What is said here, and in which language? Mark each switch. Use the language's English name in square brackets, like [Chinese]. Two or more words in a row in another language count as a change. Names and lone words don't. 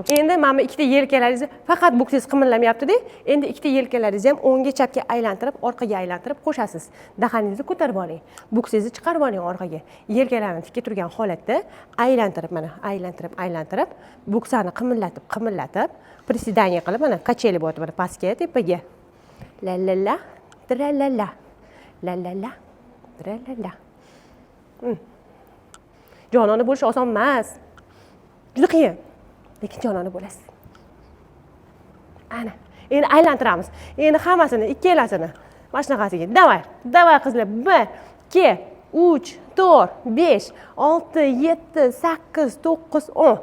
[Uzbek] Endi mana ikkita yelkalaringizni faqat buksangiz qimirlamayapti-da. Endi ikkita yelkalaringizni ham o'ngga chapga aylantirib, orqaga aylantirib qo'shasiz. Dahaningizni ko'tarib oling. Buksangizni chiqarib oling orqaga. Yelkalarni tikka turgan holatda aylantirib, mana aylantirib, buksani qimirlatib, приседание qilib, mana kacheli bo'lyapti, mana pastga, tepaga. La la la, tra la la. La la la, tra la la. Jonona bo'lish oson emas. Juda qiyin. Lekin jonona bo'lasiz. Ana, endi aylantiramiz. Endi hammasini, ikkalasini mana shunaqasiga. Davay qizlar. 1, 2, 3, 4, 5, 6, 7, 8, 9, 10.